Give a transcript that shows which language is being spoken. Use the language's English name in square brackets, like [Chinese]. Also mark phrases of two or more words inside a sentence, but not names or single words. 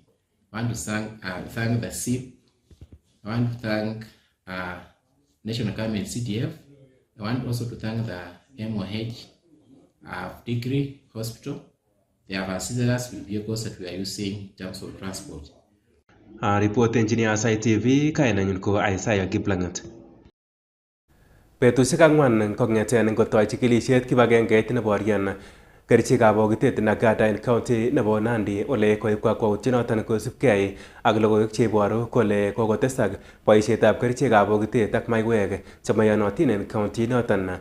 [English] I want to thank the CIP. I want to thank National Government CDF. I want also to thank the MOH Degree Hospital. They have assisted us with vehicles that we are using in terms of transport. Report engineer [Kalenjin] Aasai TV, kainanyun ko Aasai Kiplangat. Betusiek ang'wan kong'eten ngotoi chikilisiet kibagengeit neborien kerichekab bokitet Nagada en county nebo Nandi ole koib kakwautienoton kosubkei ak logoiwek cheiboru kole kokotesak boisietab kerichekab bokitet ak maiwek chemaiyonotin en county noton.